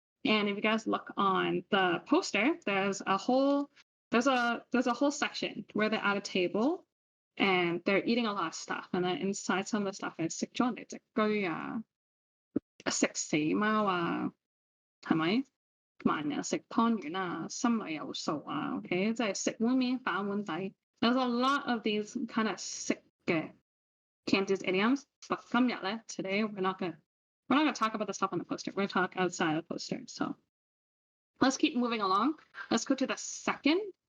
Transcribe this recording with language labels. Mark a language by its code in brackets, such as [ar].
[en] And if you guys look on the poster, there's a whole section where they're at a table and they're eating a lot of stuff. And then inside some of the stuff is [yue] 食咗人哋隻居啊，食死貓啊，係咪？慢人食湯圓啊，心裏有數啊 ，OK， 即係食碗面反碗底。 [en] There's a lot of these kind of sick Cantonese idioms, but today we're not gonna talk about the stuff on the poster. We're gonna talk outside of the poster. So let's keep moving along. Let's go to the second.